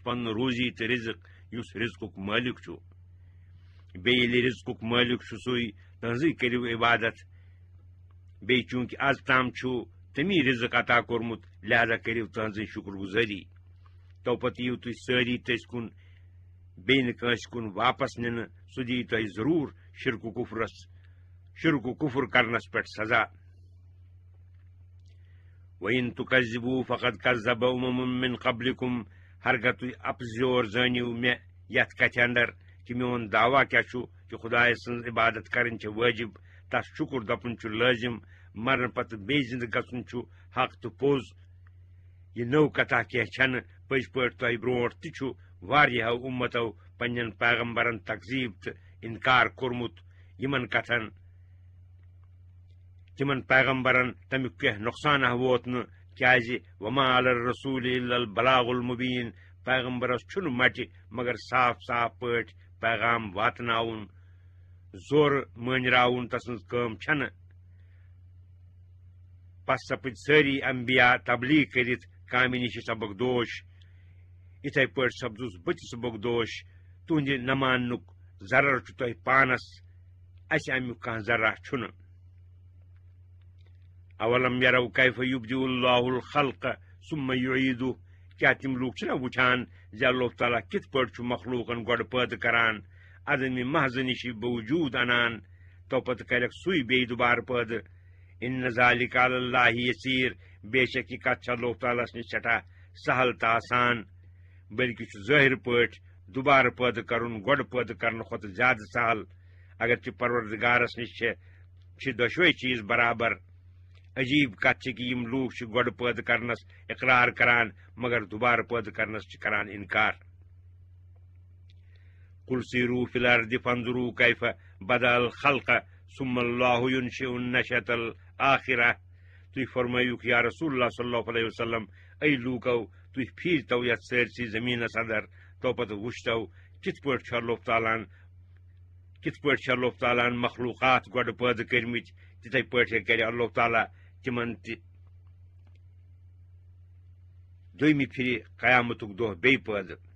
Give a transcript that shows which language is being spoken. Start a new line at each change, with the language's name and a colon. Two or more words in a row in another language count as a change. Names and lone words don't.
Kashmiri: پنُن روزی تہٕ رزق یُس رزقُک مٲلک چھُ بیٚیہِ ییٚلہِ رزقُک مٲلک چھُ سُے تہنٛزٕے کٔرِو عبادت بیٚیہِ چوٗنٛکہِ آز تام چھُ تٔمی رزق عطا کوٚرمُت لہذا کٔرِو تہنٛزٕے شُکر گُزٲری تو پتہٕ یِیِو تُہۍ سٲری تٔسۍ کُن بیٚیہِ نہٕ کٲنٛسہِ کُن واپس نِنہٕ سُہ دِیہِ تۄہہِ ضروٗر شرک و کفر کرنس پٮ۪ٹھ سزا
Arabic: وَإِن تُكَذِّبُوا فَقَدْ كَذَّبَ أُمَمٌ مِّن قَبْلِكُمْ
Kashmiri: ہرگاہ تُہۍ اپزیور زٲنِو مےٚ یتھ کتھِ اندر کہ میون دعویٰ کیٛاہ چھُ کہ خدایہِ سٕنٛز عبادت کرٕنۍ چھِ وٲجب تس شُکر دپُن چھُ لٲزم مرنہٕ پتہٕ بیٚیہِ زندٕ گژھُن چھُ حق تہٕ پوٚز یہ نٔو کتھا کینٛہہ چھنہٕ پٔزۍ پٲٹھۍ تۄہہِ برونٛٹھ تہِ چھُ واریاہو اُمتو پننٮ۪ن پیغمبرن تقزیٖب تہٕ انکار کوٚرمُت یمن کتھن تمن پیغمبرن تمیُک کینٛہہ نۄقصانہ ووت نہٕ کیازِ
Arabic: وما علی الرسول الا البلاغ المبین
Kashmiri: پیغمبرس چھُنہٕ مٹہِ مگر صاف صاف پٲٹھۍ پیغام واتناوُن زورٕ مٲنراوُن تسٕنٛز کٲم چھنہٕ پس سپٕدۍ سٲری انبیا تبلیغ کٔرِتھ کامہِ نِش سبق دوش یِتھے پٲٹھۍ سپدُس بہٕ تہِ سبق دوش تُہنٛدِ نہ ماننُک ضرر چھُ تۄہہِ پانس اسہِ امیُک کانٛہہ ذرہ چھُنہٕ
Arabic: اولم یرو کیف یبدئ اللہ الخلق ثم یعیدہ
Kashmiri: کیا تِم لوٗکھ چھِنہ وٕچھان زِ اللہ تعالیٰ کِتھ پٲٹھۍ چھُ مخلوٗقن گۄڈٕ پٲدٕ کران عدمِ محض نِشی بوجوٗد انان تو پتہٕ کرٮ۪کھ سُے بیٚیہِ دُبارٕ پٲدٕ
Arabic: ان ذالک علی اللہ یسیٖر
Kashmiri: بے شک یہِ کتھ چھِ اللہ تعالیٰ ہس نِش سٮ۪ٹھاہ سہل تہٕ آسان بلکہِ چھُ ظٲہر پٲٹھۍ دُبارٕ پٲدٕ کرُن گۄڈٕ پٲدٕ کرنہٕ کھۄتہٕ زیادٕ سہل اگرچہِ پروردگارس نِش چھِ دۄشوے چیٖز برابر عجیب کتھ چھِ کہ یِم لوٗکھ چھِ گۄڈٕ پٲدٕ کرنس اقرار کران مگر دُبارٕ پٲدٕ کرنس چھِ کران انکار
Arabic: قل سیٖروا فی الارض فانظروا کیف بدأ الخلق ثم اللہ ینشئ النشأة الآخرہ
Kashmiri: تُہۍ فرمٲیِوکھ
Arabic: یا رسول اللہ صلی اللہ علیہ وسلم
Kashmiri: اے لوٗکو تُہۍ پھیٖرتو یتھ سٲرسٕے زٔمیٖنس اندر تو پتہٕ وٕچھتو کِتھ پٲٹھۍ چھُ اللہ تعالیٰ ہن مخلوٗقات گۄڈٕ پٲدٕ کٔرمٕتۍ تِتھے پٲٹھۍ کرِ اللہ تعالیٰ تِمن تہِ دوٚیمہِ پھِرِ قیامتُک دۄہ بیٚیہِ پٲدٕ